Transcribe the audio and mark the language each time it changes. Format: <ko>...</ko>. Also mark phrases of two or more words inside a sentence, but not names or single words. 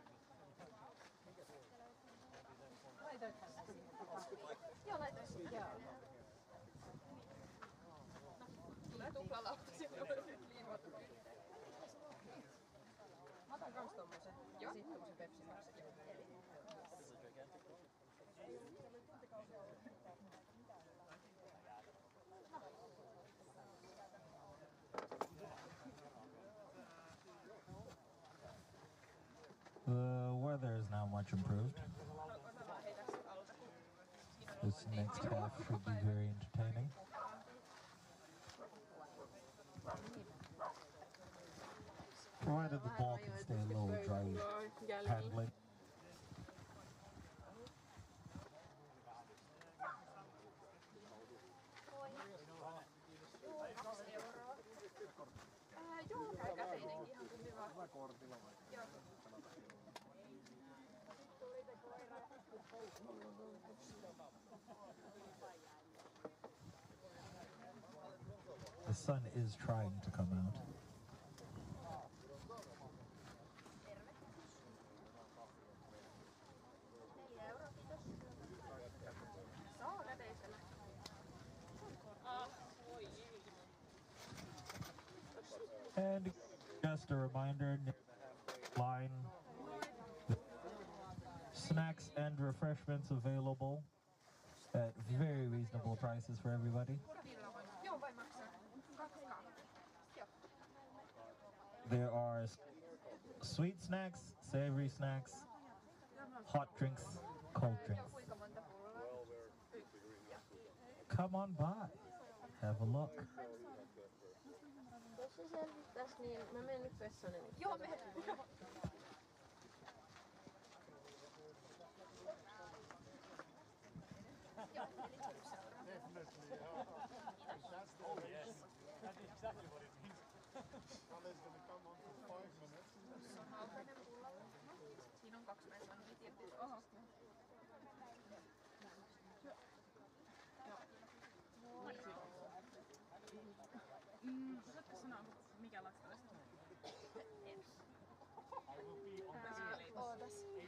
<fi>Laitoithan sä sinne kahvia? Joo, laitoin. Joo. Tulee tuplalauta sinne liimattu. Mä otan kans tommosen. Ja sit tommosen Pepsi Max.</fi> <en>The weather is now much improved. This next half should be very entertaining. Provided the ball can stay low, dry handling.</en> <fi>Joo, käy käteinenkin ihan kumpi vaan. Hyvä kortilla vai? Joo.</fi> <en>The sun is trying to come out.</en> <fi>Saa käteisellä.</fi> <en>And just a reminder, line snacks and refreshments available at very reasonable prices for everybody.</en> <fi>Joo, vai maksaa 2 kahvia. Joo.</fi> <en>There are sweet snacks, savory snacks, hot drinks, cold</en> <fi>Joo,</fi> <en>drinks.</en> <fi>kuinka monta pullaa?</fi> <en>Come on by, have a look.</en> <fi>Jos se selvittäis, niin mä menen nyt vessaan. Joo, me... Joo, eli seuraava.</fi> <en>Oh yes, that's exactly what it means. Ali's gonna come on for 5 minutes.</en> <fi>Se on valkoinen pullalla. Siinä on 2 mesonia. Oho. Osaatko sanoa, mikä laktaista? Ootas.</fi>